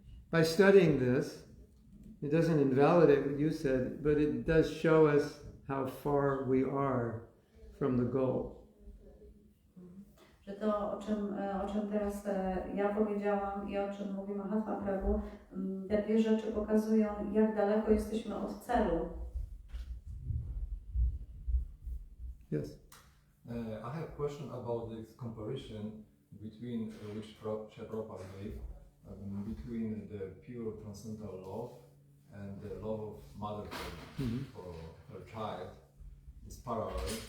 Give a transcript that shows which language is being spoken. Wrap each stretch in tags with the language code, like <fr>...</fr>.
<en>By studying this, it doesn't invalidate what you said, but it does show us how far we are from the goal.</en> <pl>Że to, o czym teraz ja powiedziałam i o czym mówi Mahatma Prabhu, te dwie rzeczy pokazują, jak daleko jesteśmy od celu.</pl> <en>Yes. I have a question about this comparison between which Prabhupada gave between the pure transcendental love and the love of mother for her child is parallel.</en>